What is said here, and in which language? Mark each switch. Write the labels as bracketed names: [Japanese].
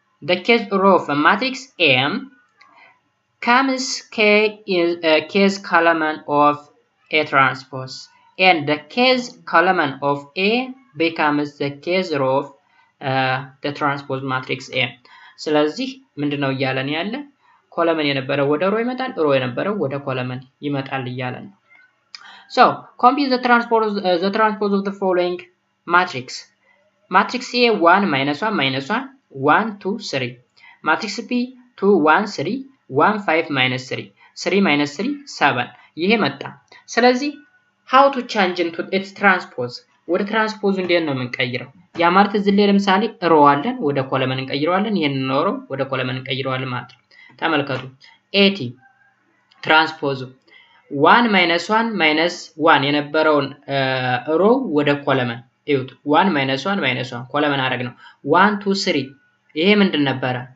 [English] the case row of a matrix M comes case column of A transpose, and the case column of A becomes the case row of the transpose matrix A. [Amharic] ስለዚህ ምንድነው እያለን ያለ? ኮለመን የነበረው ወደ ሮ ይመጣል፣ ሮ የነበረው ወደ ኮለመን ይመጣል እያለን ነው። [English] So compute the transpose of the following matrix. Matrix A 1 minus 1 minus 1 1 2 3. Matrix B 2 1 3 1 5 minus 3 3 minus 3 7. [Amharic] ይሄ መጣ። ስለዚህ [English] how to change into its transpose? [Amharic] ወደ ትራንስፖዝ እንዴት ነው የምንቀይረው? ያ ማለት እዚህ ላይ ለምሳሌ ሮ አለን፣ ወደ ኮለመን እንቀይረዋለን። ይሄን ሮ ወደ ኮለመን እንቀይረዋለን ማለት ነው። ተመልከቱ። ኤቲ ትራንስፖዝ 1 minus 1 minus 1 የነበረውን ሮ ወደ ኮለመን እዩት። 1 minus 1 minus 1 ኮለመን አረግ ነው። 1 2 3 ይሄ ምንድን ነበረ?